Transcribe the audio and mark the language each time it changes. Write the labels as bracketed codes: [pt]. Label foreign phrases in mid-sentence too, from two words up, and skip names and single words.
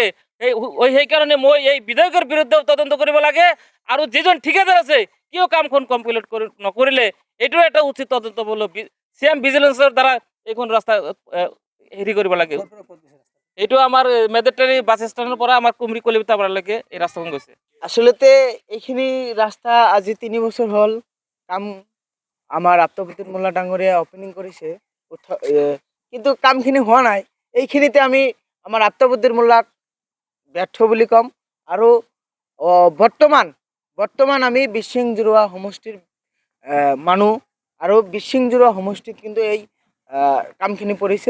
[as] সেইকাৰণে মই এই বিধায়কৰ বিৰুদ্ধে তদন্ত কৰিব লাগে, আৰু যিজন ঠিকাদাৰ আছে কিয় কামখন কমপ্লিট নকৰিলে এইটো এটা উচিত তদন্ত [en] CM vigilance [as] দ্বাৰা এইখন ৰাস্তা হেৰি কৰিব লাগে। এইটো আমাৰ মেদেটাৰী [en] bus stand [as] পৰা আমাৰ কুমৰি কলিতা পাৰালৈকে এই ৰাস্তাখন গৈছে। আসলতে এইখিনি রাস্তা আজি 3 বছর হল কাম আমার আফতাবউদ্দিন মোল্লা ডাঙরিয়া ওপেনিং করেছে, কিন্তু কামখিনি হোৱা নাই। এইখিনিতে আমি আমার আফতাবউদ্দিন মোল্লাক ব্যর্থ বুলি কম। আৰু বৰ্তমান আমি বিশিং জুৰুৱা সমষ্টিৰ মানুহ, আৰু বিশিং জুৰুৱা সমষ্টিত কিন্তু এই কামখিনি পৰিছে।